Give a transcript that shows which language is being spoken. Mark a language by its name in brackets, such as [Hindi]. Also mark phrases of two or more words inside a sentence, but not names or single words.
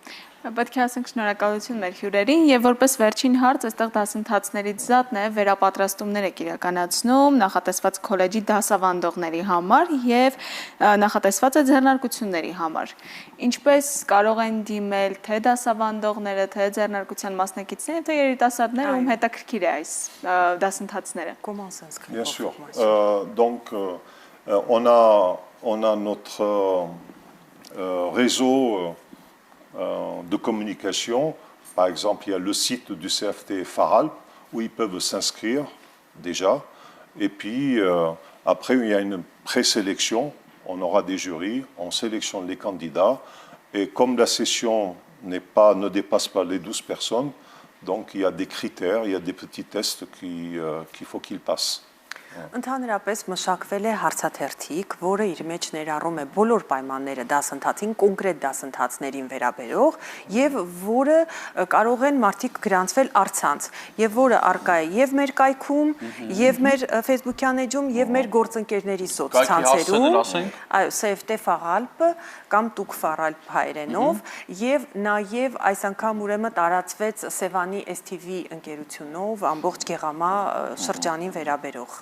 [Armenian] Պետք է ասենք շնորհակալություն մեր հյուրերին եւ որպես վերջին հարց այստեղ դասընթացներից զատ նաեւ վերապատրաստումներ եք իրականացնում նախատեսված քոլեջի դասավանդողների համար եւ նախատեսված է ձեռնարկությունների համար։ Ինչպես կարող են դիմել թե դասավանդողները, թե ձեռնարկության մասնակիցները, թե երիտասարդները, ում հետաքրքիր է այս դասընթացները։ [French] Bien sûr. Donc on a notre réseau de communication. Par exemple, il y a le site du CFT Faralp où ils peuvent s'inscrire déjà. Et puis, après, il y a une présélection. On aura des jurys, on sélectionne les candidats. Et comme la session ne dépasse pas les 12 personnes, donc il y a des critères, il y a des petits tests qu'il faut qu'ils passent. [Armenian] Ընդհանրապես մշակվել է հարցաթերթիկ, որը իր մեջ ներառում է բոլոր պայմանները դասընթացին, կոնկրետ դասընթացներին վերաբերող եւ որը կարող են մարդիկ գրանցվել առցանց եւ որը առկա է եւ մեր կայքում, եւ մեր Facebook-յան էջում, եւ մեր գործընկերների սոցցանցերում, այո, CFT Faralp կամ Տուկ Faralp հայերենով եւ նաեւ այս անգամ ուրեմն տարածվեց Սևանի STV ընկերությունով ամբողջ Գեղամա շրջանին վերաբերող։